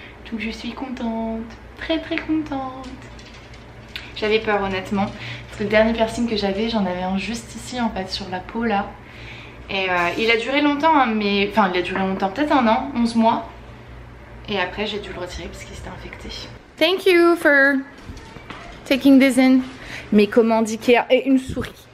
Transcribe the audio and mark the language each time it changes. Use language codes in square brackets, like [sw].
[fr] Donc je suis contente, très contente. J'avais peur honnêtement parce que le dernier piercing que j'avais, j'en avais un juste ici en fait sur la peau là. Et il a duré longtemps hein, mais enfin il a duré longtemps, peut-être 1 an, 11 mois. Et après j'ai dû le retirer parce qu'il s'était infecté. [en] Thank you for taking this in. [fr] Mes commandes Ikea et une souris.